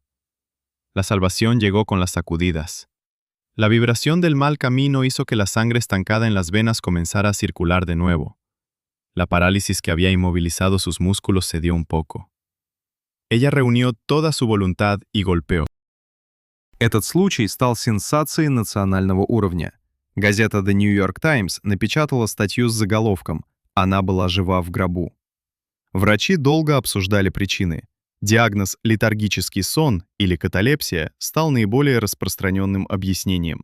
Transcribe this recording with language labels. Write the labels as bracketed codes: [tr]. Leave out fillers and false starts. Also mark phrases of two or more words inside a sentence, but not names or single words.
[es] La salvación llegó con las sacudidas. La vibración del mal camino hizo que la sangre estancada en las venas comenzara a circular de nuevo. La parálisis que había inmovilizado sus músculos cedió un poco. Ella reunió toda su voluntad y golpeó. [ru] Этот случай стал сенсацией национального уровня. Газета The New York Times напечатала статью с заголовком «Она была жива в гробу». Врачи долго обсуждали причины. Диагноз «летаргический сон» или каталепсия стал наиболее распространенным объяснением.